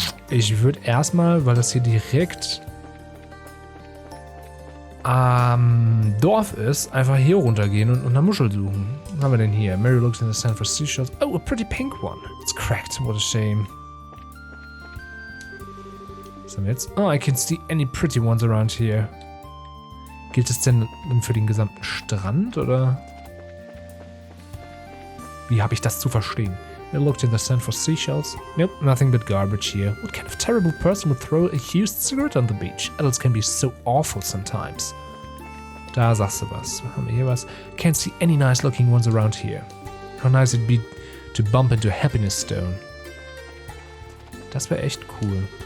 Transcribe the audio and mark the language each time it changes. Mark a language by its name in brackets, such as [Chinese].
[German] Ich würde erstmal, weil das hier direkt am Dorf ist, einfach hier runtergehen und eine Muschel suchen. Was haben wir denn hier? [English] Mary looks in the sand for seashells. Oh, a pretty pink one. It's cracked. What a shame. [German] Was haben wir jetzt? [English] Oh, I can see any pretty ones around here. [German] Gilt es denn für den gesamten Strand, oder? Wie habe ich das zu verstehen? [English] I looked in the sand for seashells. Nope, nothing but garbage here. What kind of terrible person would throw a used cigarette on the beach? Adults can be so awful sometimes. [German] Da sagst du was. Haben wir hier was? [English] Can't see any nice looking ones around here. How nice it'd be to bump into a happiness stone. [German] Das wäre echt cool.